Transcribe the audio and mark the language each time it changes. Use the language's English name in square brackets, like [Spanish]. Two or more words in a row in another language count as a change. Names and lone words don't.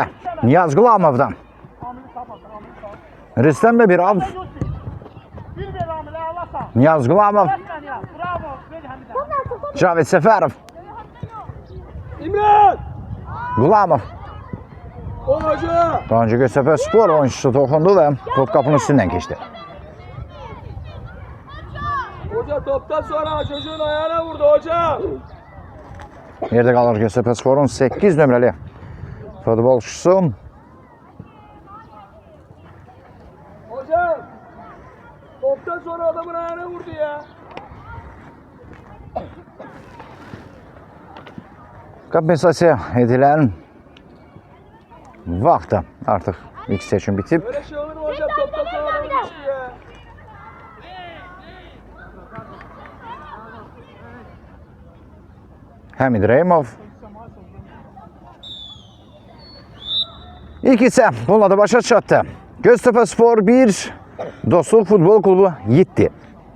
[Azerbaijani] Niyaz Qulamovdan. Rüstəm Bebirov. [Turkish] Bir ver Amile Allah'tan. Niyaz Qulamov. Resmen ya. Bravo. Ver Hamide. Cavit Səfərov. İmran. Qulamov. O hoca. Daha önce Göztepe spor oyuncusu [Azerbaijani] toxundu və top qapının üstündən keçdi. [Turkish] Hoca toptan sonra çocuğun ayağına vurdu hoca. [Azerbaijani] Yerdə qalır Göztepe sporun 8 nömrəli futbolçusu. [Turkish] Hoca. Toptan sonra adamın ayağına vurdu ya. [Azerbaijani] Kompensasiya edilən vaxtda artıq ilk seçim bitib. [Turkish] Böyle şey olur mu hocam? Toptan sonra adamın düştü ya. [Azerbaijani] Həmid Reymov. İlk isə bununla da başa çatdı. Göztepe Spor 1, Dostluq Futbol Klubu 7.